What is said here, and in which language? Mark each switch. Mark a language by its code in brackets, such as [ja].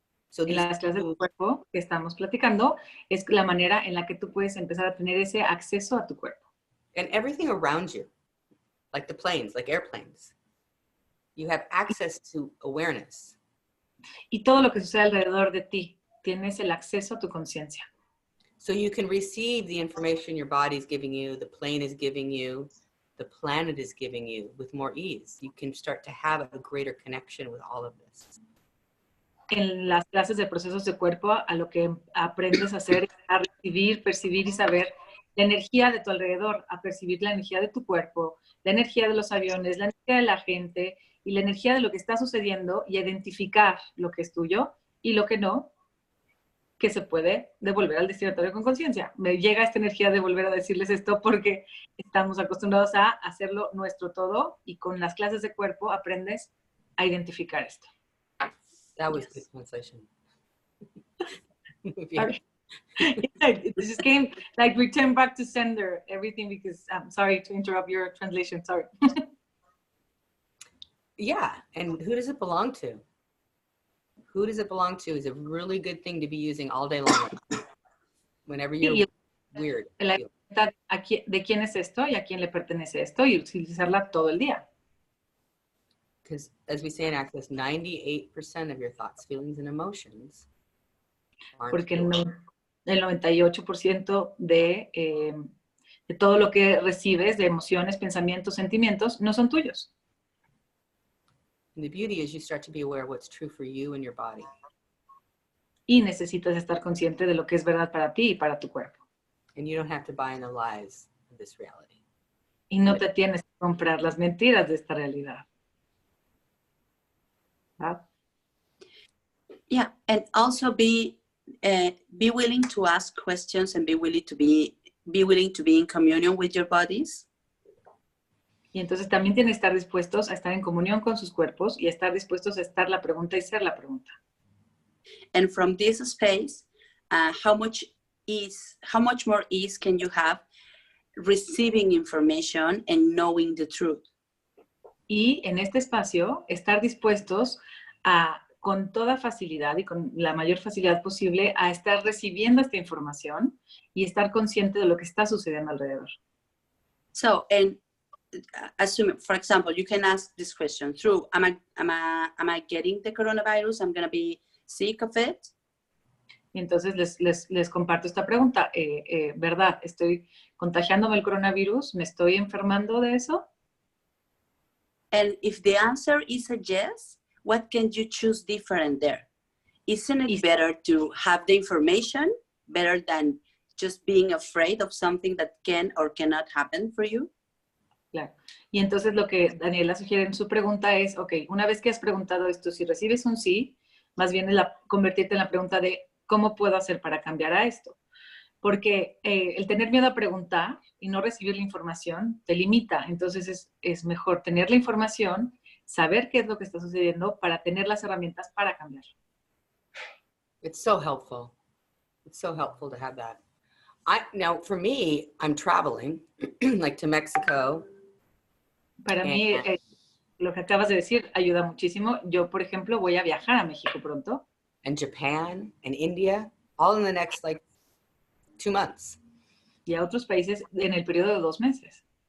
[en] So [es] En las clases del cuerpo que estamos platicando es la manera en la que tú puedes empezar a tener ese acceso a tu cuerpo. [en] and everything around you, like the planes, like airplanes. You have access to awareness. [es] Y todo lo que sucede alrededor de ti, tienes el acceso a tu conciencia. [en] So you can receive the information your body is giving you, the plane is giving you, the planet is giving you with more ease. You can start to have a greater connection with all of this. [es] En las clases de procesos de cuerpo, a lo que aprendes a hacer es a recibir, percibir y saber la energía de tu alrededor, a percibir la energía de tu cuerpo, la energía de los aviones, la energía de la gente y la energía de lo que está sucediendo y a identificar lo que es tuyo y lo que no, que se puede devolver al destinatario con conciencia. Me llega esta energía de volver a decirles esto porque estamos acostumbrados a hacerlo nuestro todo y con las clases de cuerpo aprendes a identificar esto. [en] That was good translation. Sorry. It just came like return back to sender everything because I'm sorry to interrupt your translation. Sorry. Yeah, and who does it belong to? Who does it belong to is a really good thing to be using all day long. Whenever you're weird. [es] La pregunta de quién es esto y a quién le pertenece esto y utilizarla todo el día. [en] Because as we say in Access, 98% of your thoughts, feelings, and emotions aren't [es] Porque [en] yours. [es] el 98% de todo lo que recibes, de emociones, pensamientos, sentimientos, no son tuyos. [en] And the beauty is you start to be aware of what's true for you and your body. [es] Y necesitas estar consciente de lo que es verdad para ti y para tu cuerpo. [en] And you don't have to buy in the lies of this reality. [es] Y no te tienes que comprar las mentiras de esta realidad. ¿verdad? [en] Yeah, and also be willing to ask questions and be willing to be in communion with your bodies. [es] Y entonces también tienen que estar dispuestos a estar en comunión con sus cuerpos y a estar dispuestos a estar la pregunta y ser la pregunta. [en] And from this space, how much more ease can you have receiving information and knowing the truth? [es] Y en este espacio, estar dispuestos a, con toda facilidad y con la mayor facilidad posible, a estar recibiendo esta información y estar consciente de lo que está sucediendo alrededor. [en] So, and assume, for example, you can ask this question through, am I getting the coronavirus? I'm going to be sick of it? [es] Y entonces les comparto esta pregunta. ¿Verdad? ¿Estoy contagiándome el coronavirus? ¿Me estoy enfermando de eso? [en] And if the answer is a yes, what can you choose different there? Isn't it better to have the information better than just being afraid of something that can or cannot happen for you? [es] Claro. Y entonces lo que Daniela sugiere en su pregunta es, ok, una vez que has preguntado esto, si recibes un sí, más bien es convertirte en la pregunta de ¿cómo puedo hacer para cambiar a esto? Porque el tener miedo a preguntar y no recibir la información te limita. Entonces es mejor tener la información, saber qué es lo que está sucediendo para tener las herramientas para cambiar. [en] It's so helpful. It's so helpful to have that. Now, for me, I'm traveling, like to Mexico. [es] Para mí, lo que acabas de decir ayuda muchísimo. Yo, por ejemplo, voy a viajar a México pronto. [en] And Japan and India, all in the next, 2 months. [es] Y a otros países en el periodo de 2 meses.